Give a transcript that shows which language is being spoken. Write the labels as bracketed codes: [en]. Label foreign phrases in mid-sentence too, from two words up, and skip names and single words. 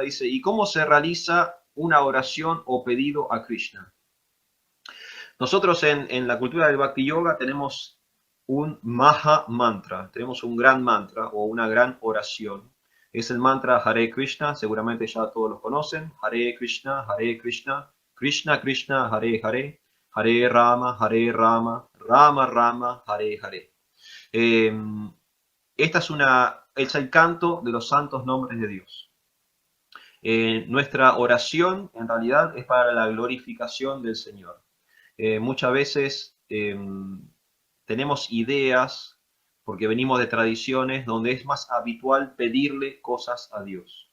[es] Dice, ¿y cómo se realiza una oración o pedido a Krishna? Nosotros en la cultura del Bhakti Yoga tenemos un Maha Mantra, tenemos un gran mantra o una gran oración. Es el mantra Hare Krishna, seguramente ya todos lo conocen. [sa] Hare Krishna, Krishna Krishna, Hare Hare, Hare Rama, Rama Rama, Hare Hare. [es] Eh, es el canto de los santos nombres de Dios. Nuestra oración en realidad es para la glorificación del Señor. Muchas veces tenemos ideas, porque venimos de tradiciones donde es más habitual pedirle cosas a Dios.